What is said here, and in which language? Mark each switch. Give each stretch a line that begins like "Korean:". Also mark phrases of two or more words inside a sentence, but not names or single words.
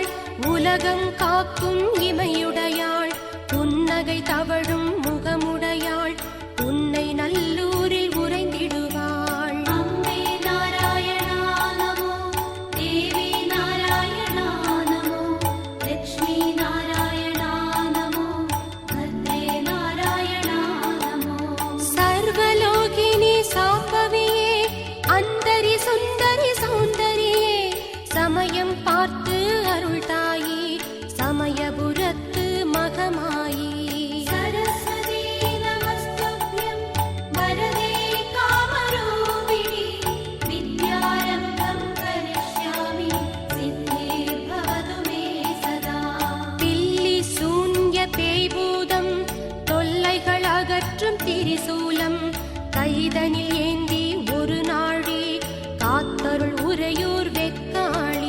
Tamil: உலகம் காக்கும் இமையுடையாள் புன்னகை தவழும் முகமுடையாள் உன்னை நல்லூரில் உறைந்திடுவாள்
Sanskrit: अम्बे नारायणा नमो देवी नारायणा नमो लक्ष्मी नारायणा नमो भद्रे नारायणा नमो
Tamil: சர்வலோகினி சாம்பவியே அந்தரி சுந்தரி சௌந்தரியே சமயம் பார்த்து அருள் தாயி சமயபுரத்து மகமாயி
Sanskrit: सरस्वती नमस्तुभ्यं वरदे कामरूपिणि विद्यारम्भं करिष्यामि सिद्धिर्भवतु मे सदा
Tamil: பில்லி சூன்ய பேய்பூதம் தொல்லைகள் அகற்றும் திரிசூலம் கைதனில் ஏந்தி ஒரு நாழி காத்தருள் உறையூர் வெக்காளி